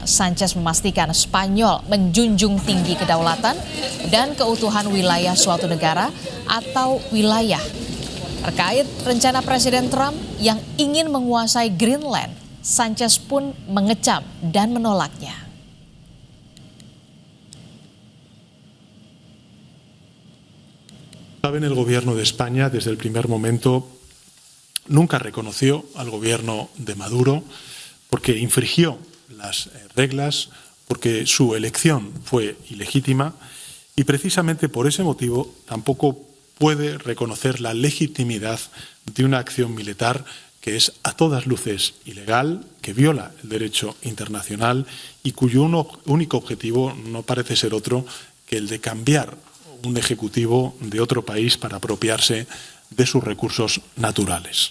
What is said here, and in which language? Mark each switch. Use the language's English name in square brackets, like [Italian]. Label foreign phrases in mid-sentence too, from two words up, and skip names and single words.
[Indonesian] Sanchez memastikan Spanyol menjunjung tinggi kedaulatan dan keutuhan wilayah suatu negara atau wilayah. Terkait rencana Presiden Trump yang ingin menguasai Greenland, Sanchez pun mengecam dan menolaknya. [Spanish] Saben, el gobierno de España desde el primer momento nunca reconoció al gobierno de Maduro porque infringió las reglas, porque su elección fue ilegítima y precisamente por ese motivo tampoco puede reconocer la legitimidad de una acción militar que es a todas luces ilegal, que viola el derecho internacional y cuyo único objetivo no parece ser otro que el de cambiar un ejecutivo de otro país para apropiarse de sus recursos naturales.